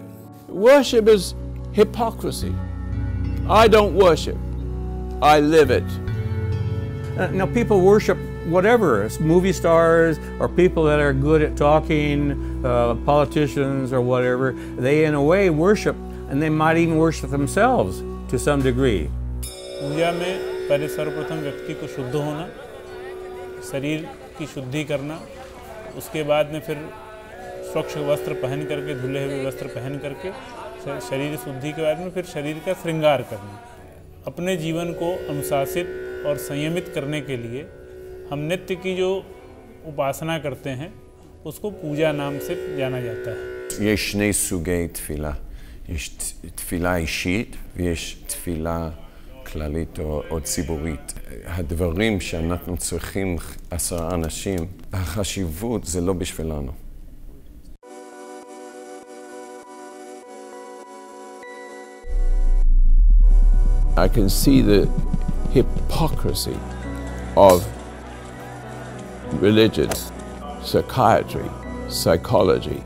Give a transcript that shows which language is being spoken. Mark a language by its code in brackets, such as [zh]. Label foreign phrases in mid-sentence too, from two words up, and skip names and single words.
[en] Worship is hypocrisy. I don't worship, I live it. Now people worship whatever, it's movie stars or people that are good at talking, politicians or whatever. They in a way worship, and they might even worship themselves to some degree. [hi] पूजा में पहले सर्वप्रथम व्यक्ति को शुद्ध होना, शरीर की शुद्धि करना, उसके बाद में फिर स्वच्छ वस्त्र पहन करके, धुले हुए वस्त्र पहन करके शरीर शुद्धि के बाद में फिर शरीर का श्रृंगार करना। अपने जीवन को अनुशासित और संयमित करने के लिए हम नित्य की जो उपासना करते हैं उसको पूजा नाम से जाना जाता है। [he] יש שני סוגי תפילה, יש תפילה אישית ויש תפילה כללית או ציבורית. הדברים שאנחנו צריכים 10 אנשים, החשיבות זה לא בשבילנו. [en] I can see the hypocrisy of religion, psychiatry, psychology.